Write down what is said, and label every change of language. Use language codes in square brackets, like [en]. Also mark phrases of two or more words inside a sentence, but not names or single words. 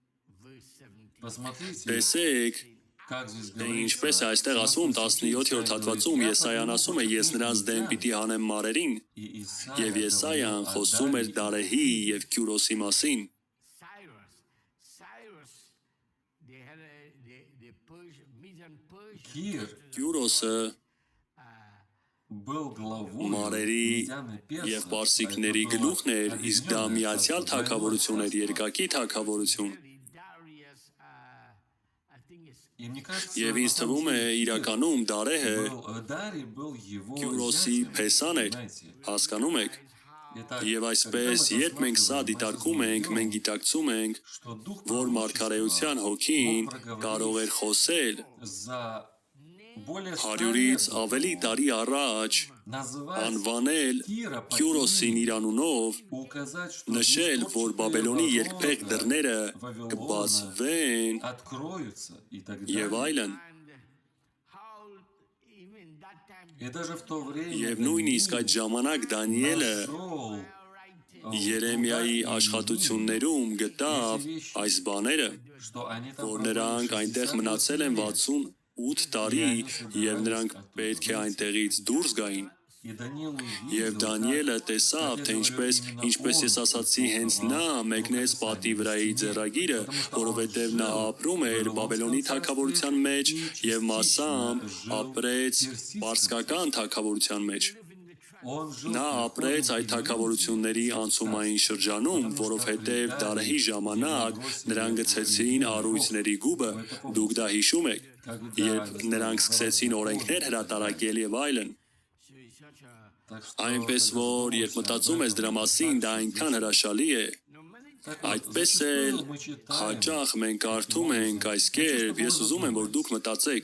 [hy] տեսեք, թե ինչպես է այստեղ ասում 17-րդ հատվածում Եսայան ասում է ես նրանց դեմ պիտի հանեմ մարերին, եւ Եսայան խոսում էր Դարեհի եւ Կյուրոսի մասին։ [ru] Кир [hy] Կյուրոսը [ru] был главой [hy] մարերի [ru] Медян и [hy] եւ [ru] Перса, [hy] պարսիկների [ru] поэтому [hy] գլուխն էր, [ru] было [hy] իսկ դա [ru] определенное [hy] միացյալ [ru] царство, [hy] թագավորություն էր, [ru] двойное [hy] երկակի թագավորություն։ [ru] царство. И мне кажется, [hy] Եվ [ru] на [hy] ինձ [ru] самом [hy] թվում է [ru] деле, [hy] իրականում Դարեհը [ru] Дарий был его [hy] Կյուրոսի [ru] зятем, [hy] փեսան էր, [ru] понимаете? [hy] հասկանում եք։ [ru] Это [hy] Եվ [ru] когда [hy] այսպես, [ru] мы [hy] երբ մենք սա [ru] рассматриваем [hy] դիտարկում [ru] Моисея, [hy] ենք, մենք գիտակցում ենք, [ru] что дух [hy] որ մարգարեության հոգին կարող էր խոսել [ru] за более [hy] 100-ից ավելի տարի առաջ, [ru] называть [hy] անվանել [ru] Кира по [hy] Կյուրոսին [ru] имени, [hy] իր անունով, [ru] указать, что [hy] նշել, որ Բաբելոնի երգփեղ դռները կբացվեն [ru] откроются и так [hy] եւ [ru] далее. [hy] այլն։ [ru] И даже в то время [hy] Եվ նույնիսկ այդ ժամանակ Դանիելը [ru] нашел [hy] Երեմիայի աշխատություններում գտավ այս բաները, [ru] что они там [hy] որ [ru] пробыли [hy] նրանք այնտեղ [ru] 60 [hy] մնացել են [ru] лет. [hy] 68 տարի եւ նրանք պետք է այնտեղից դուրս գային։ [ru] И Даниил [hy] Եվ [ru] увидел, [hy] Դանիելը [ru] как [hy] տեսավ, թե ինչպես ես ասացի, հենց նա մեկնեց պատի վրայի ձեռագիրը, որովհետև նա ապրում էր Բաբելոնի թագավորության մեջ եւ մասամբ ապրեց պարսկական թագավորության մեջ։ [ru] он жил [hy] Նա ապրեց այդ թագավորությունների անցումային շրջանում, որովհետև Դարեհի ժամանակ նրանք գցեցին առույցների գուբը, դուք դա հիշում եք, երբ նրանք սկսեցին օրենքներ հրատարակել եւ այլն։ [ru] Так что, [hy] Այնպես որ երբ մտածում ես դրա մասին, դա այնքան հրաշալի է։ Այդպես էլ հաճախ մենք կարդում ենք այս կերպ, ես ուզում եմ, որ դուք մտածեք։